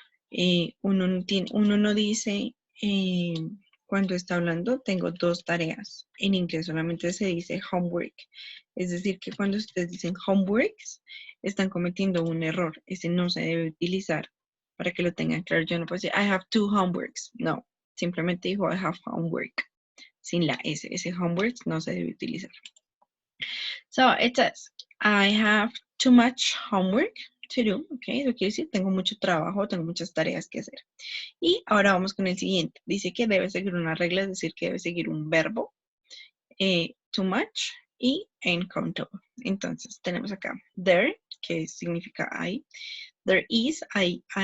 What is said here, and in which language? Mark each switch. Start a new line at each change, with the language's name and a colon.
Spanish: Uno no dice... cuando está hablando, tengo dos tareas. En inglés solamente se dice homework. Es decir, que cuando ustedes dicen homeworks, están cometiendo un error. Ese no se debe utilizar para que lo tengan claro. Yo no puedo decir,
English: I have two homeworks.
Spanish: No, simplemente digo,
English: I have homework.
Spanish: Sin la S. Ese homework no se debe utilizar.
English: So, it says, I have too much homework to do.
Spanish: Ok, eso quiere decir, tengo mucho trabajo, tengo muchas tareas que hacer. Y ahora vamos con el siguiente. Dice que debe seguir una regla, es decir, que debe seguir un verbo, too much y uncountable. Entonces, tenemos acá there, que significa I. There is, I.